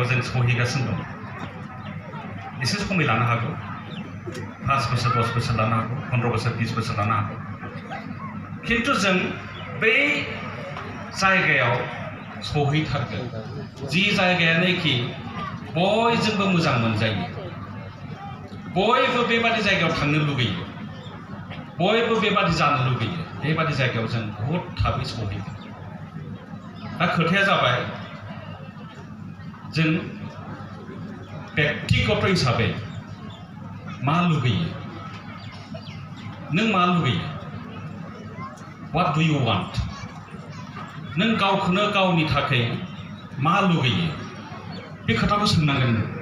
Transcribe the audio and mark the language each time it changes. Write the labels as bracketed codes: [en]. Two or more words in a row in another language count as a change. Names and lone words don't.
[brx] जों सहैगासिनो दं एसे समय लानो हागौ 5 बोसोर 10 बोसोर लानो हागौ 15 बोसोर 20 बोसोर लानो हागौ खिन्थु जों बै जायगायाव सहैथारगोन जि जायगायानोखि बयजोंबो मोजां मोनजायो बयबो बेबादि जायगायाव थांनो लुगैयो बयबो बेबादि जानो लुगैयो बेबादि जायगायाव जों बहुद थाबै सहैगोन दा खोथाया जाबाय जों व्यक्तिगत हिसाबै मा लुगैयो नों मा लुगैयो [en] what do you want [brx] नों गावखौनो गावनि थाखाय मा लुगैयो बे खोथाखौ सोंनांगोन